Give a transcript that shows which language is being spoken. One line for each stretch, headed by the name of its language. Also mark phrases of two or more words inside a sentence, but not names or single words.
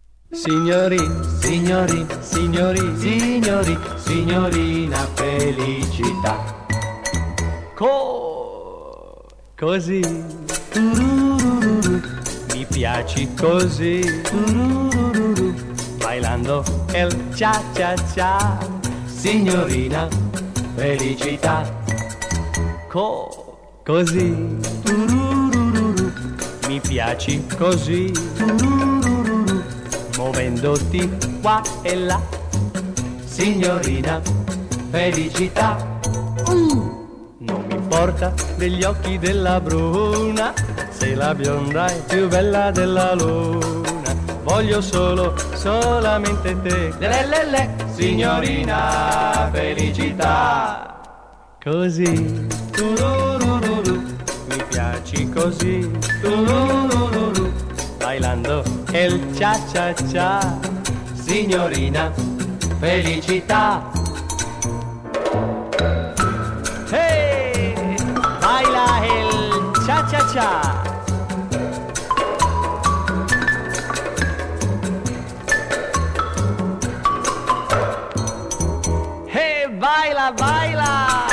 Italian: Signori, signori, signori, signori, signorina felicità. Così, turururu, mi piaci così,
Spanish: turururu, bailando el cha cha cha.
Italian: Signorina felicità. Così, turururu, mi piaci così, turururu, muovendoti qua e là. Signorina felicità. Non mi importa degli occhi della bruna, se la bionda è più bella della luna. Voglio solamente te, le, signorina felicità. Così, turururu, mi piaci così,
Spanish: turururu, bailando el cha cha cha.
Italian: Signorina felicità.
Spanish: Hey, baila el cha cha cha. Hey, baila, baila.